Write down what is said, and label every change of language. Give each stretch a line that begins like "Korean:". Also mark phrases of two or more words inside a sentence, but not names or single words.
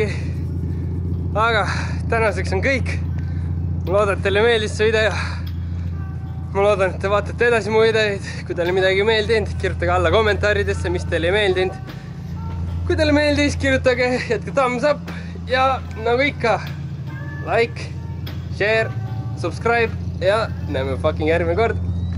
Estonian: Aga tänaseks on kõik. Ma loodan, et teile meeldis see video. Ma loodan, et te vaatate edasi mu videoid. Kui teile midagi meeldinud, kirjutage alla kommentaaridesse, mis teile ei meeldinud. Kui teile meeldis, kirjutage, jätke
English: thumbs up.
Estonian: Ja nagu ikka,
English: like, share, subscribe.
Estonian: Ja näeme fucking järgmine kord.